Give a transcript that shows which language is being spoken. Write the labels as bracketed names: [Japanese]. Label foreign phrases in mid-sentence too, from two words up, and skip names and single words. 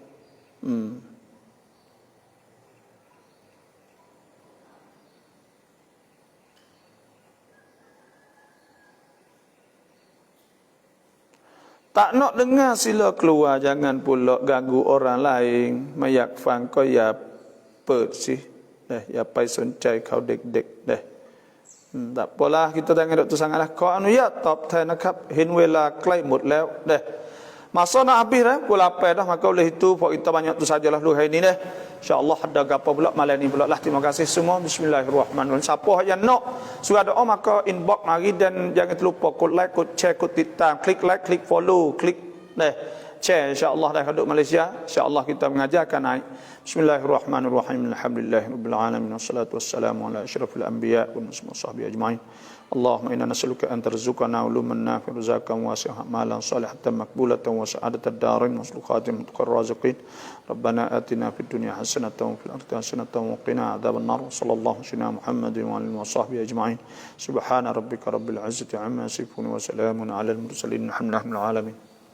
[Malay] tak nak dengar sila keluar jangan pula ganggu orang lain [Thai] ไม่อยากฟังก็อย่าเปิดสิอย่าไปสนใจเขาเด็กๆ [Malay] tak apalah kita jangan duk tu sangatlah [Thai] ขออนุญาตตอบแทนนะครับเห็นเวลาใกล้หมดแล้ว [Malay] masa nak habis dah pukul 8 dah maka oleh itu pok kita banyak tu sajalah dulu hari ni dah insyaallah ada gapo pula malam ni pula lah terima kasih semua bismillahirrahmanirrahim siapa yang nak surat doa maka inbox mari dan jangan terlupa kod like kod share kod titam klik like klik follow klik share insyaallah dah duduk Malaysia insyaallah kita mengajarkan naik bismillahirrahmanirrahim [Arabic] الحمد لله رب العالمين والصلاة والسلام على أشرف الأنبياء وصحبه أجمعين اللهم إنا نسألك أن ترزقنا علوما نافعة رزقا واسعا أعمالا صالحة مقبولة وسعادة الدارين وسلوكات متقر الرازقين ربنا آتنا في الدنيا حسنة وفي الآخرة حسنة وقنا عذاب النار صلى الله على سيدنا محمد وعلى آله وصحبه أجمعين سبحان ربك رب العزة عما يصفون وسلام على المرسلين الحمد لله رب العالمين